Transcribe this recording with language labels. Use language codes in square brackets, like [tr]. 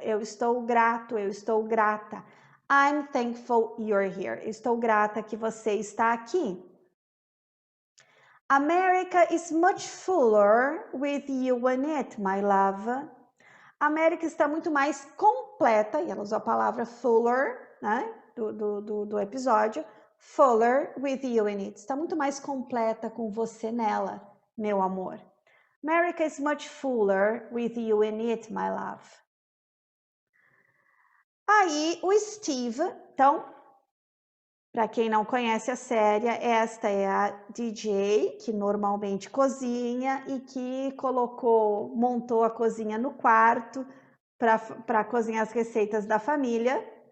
[pt] Eu estou grato, eu estou grata. [en] I'm thankful you're here. [pt] Estou grata que você está aqui. [en] America is much fuller with you in it, my love. [pt] A América está muito mais completa, e ela usou a palavra fuller, né, do episódio, [en] fuller with you in it. [pt] Está muito mais completa com você nela, meu amor. [en] America is much fuller with you in it, my love. [pt] Aí o Steve, então, para quem não conhece a série, esta é a DJ que normalmente cozinha e que montou a cozinha no quarto para cozinhar as receitas da família.